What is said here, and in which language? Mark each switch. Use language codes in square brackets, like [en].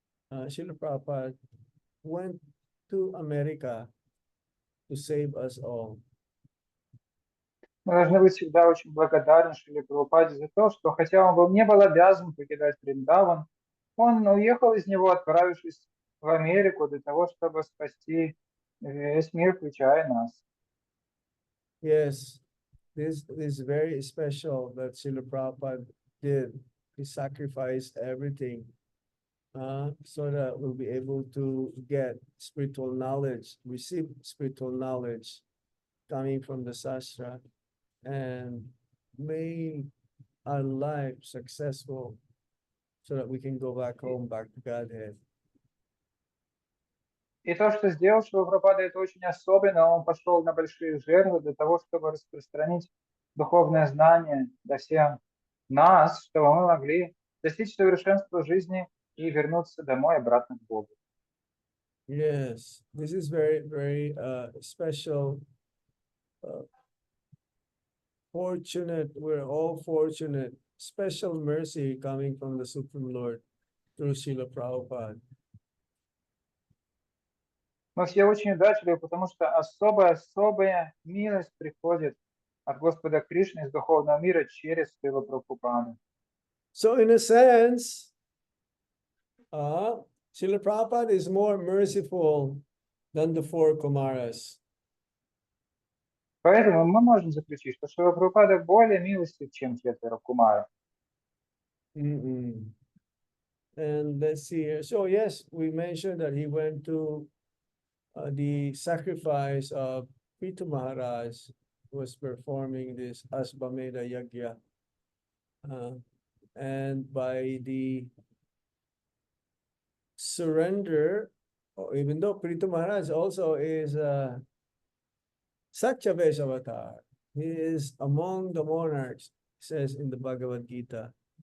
[en] Srila Prabhupada went to America to save us all. [ru] Мы должны быть всегда очень благодарны Шриле Прабхупаде за то, что хотя он не был обязан покидать Вриндаван, он уехал из него, отправившись в Америку для того, чтобы спасти весь мир, включая нас. [en] Yes, this is very special that Srila Prabhupada did. He sacrificed everything so that we'll be able to get spiritual knowledge, receive spiritual knowledge coming from the Sastra, and make our life successful so that we can go back home, back to Godhead. [ru] И то, что сделал Шрила Прабхупада, это очень особенно. Он пошел на большие жертвы для того, чтобы распространить духовное знание до всех нас, чтобы мы могли достичь совершенства жизни и вернуться домой обратно к Богу. [en] Yes, this is very, very special. Fortunate, we're all fortunate. Special mercy coming from the Supreme Lord through Srila Prabhupada. [ru] Мы все очень удачливы, потому что особая милость приходит от Господа Кришны из духовного мира через Шрилу Прабхупаду. [en] So in a sense, Srila Prabhupada is more merciful than the 4 Kumaras. [ru] Поэтому мы можем заключить, что Шрила Прабхупада более милостив, чем 4 кумаров. [en] And let's see here. So yes, we mentioned that he went to the sacrifice of Prithu Maharaj, who was performing this Asvamedha Yagya. And by the surrender, even though Prithu Maharaj also is Satyavesh avatar, he is among the monarchs, says in the Bhagavad Gita.